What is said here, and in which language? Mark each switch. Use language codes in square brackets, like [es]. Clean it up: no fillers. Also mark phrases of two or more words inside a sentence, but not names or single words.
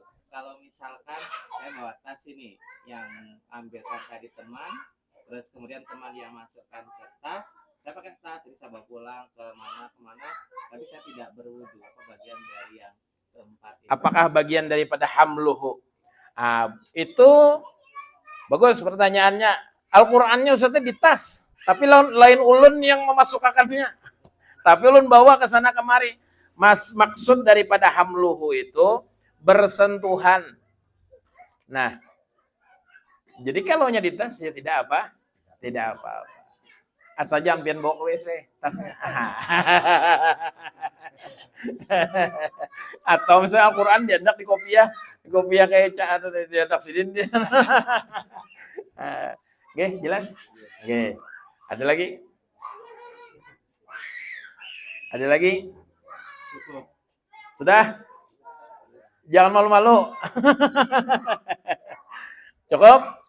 [id] Kalau misalkan saya bawa tas ini yang ambilkan tadi teman, terus kemudian teman yang masukkan ke tas, saya pakai tas, jadi saya bawa pulang kemana, tapi saya tidak berwudu. Apa bagian dari yang keempat itu? Apakah bagian daripada hamluhu? Itu bagus pertanyaannya. [bjn] Al-Qur'annya Ustaznya di tas, tapi lain ulun yang memasukkannya. [id] Tapi ulun bawa ke sana kemari. Maksud daripada hamluhu itu bersentuhan. Nah, jadi kalau nya di tas ya tidak apa. Asal jangan pian bawa ke WC tasnya. [bjn] Atau misalnya Al-Quran diandak di kopiah kayak atau diandak sidin dia. [id] Oke, jelas? Oke. Ada lagi? Sudah? Jangan malu-malu. Cukup?